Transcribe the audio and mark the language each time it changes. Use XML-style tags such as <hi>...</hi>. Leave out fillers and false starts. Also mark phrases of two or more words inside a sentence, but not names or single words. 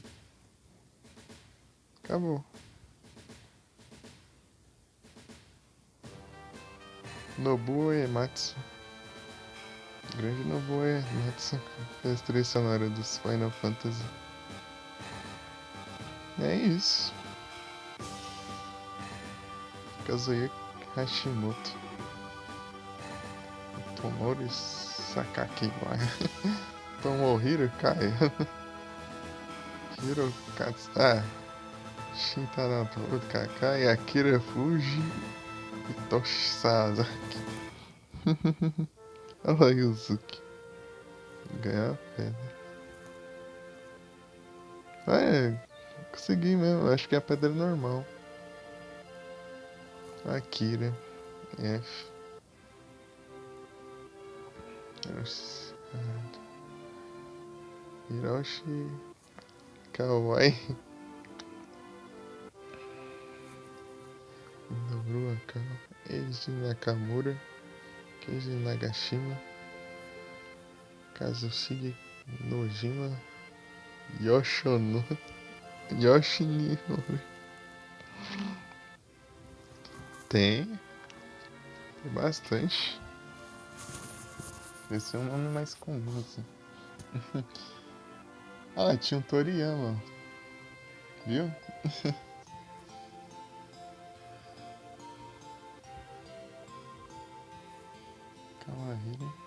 <pt>Acabou. Nobuo Uematsu. Grande Nobuo Uematsu. Fez trilha sonora dos Final Fantasy. É isso. Kazuya Hashimoto. Tomori Sakaki. Tomohiro Kai. Hirokatsu. Ah. Shintaro Kakai. Akira Fuji. E Toshi Sasaki. Olha aí o Zuki. Ganhar a pedra. Ah, é. Consegui mesmo. Acho que é a pedra normal. Akira. F. Hiroshi Kawai. Nobu Akawa. Eiji Nakamura. Keiji Nagashima. Kazushige Nojima. Yoshono. Yoshinori. Tem. Tem bastante. Esse é um nome mais comum, assim. Ah, tinha um Toriyama. Viu? Kawahiro.</pt>